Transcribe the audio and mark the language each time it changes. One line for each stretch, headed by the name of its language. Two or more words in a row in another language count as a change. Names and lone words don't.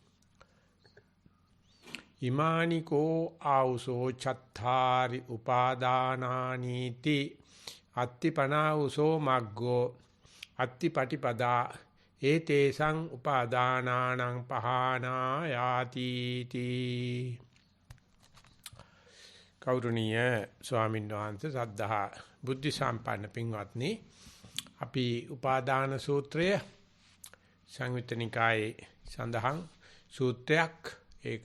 Pali: ඉමානිකෝ ආවුසෝ චත්තාරි උපාදානානීති අත්තිපනාවුසෝ මග්ගෝ අත්තිපටිපදා ඒතේසං උපාදානානං පහනායාති තී
Sinhala: කෞරුණීය ස්වාමීන් වහන්සේ සද්ධා බුද්ධ සම්පන්න පින්වත්නි අපි උපාදාන සූත්‍රය සංයුත්ත නිකායේ සඳහන් සූත්‍රයක් ඒක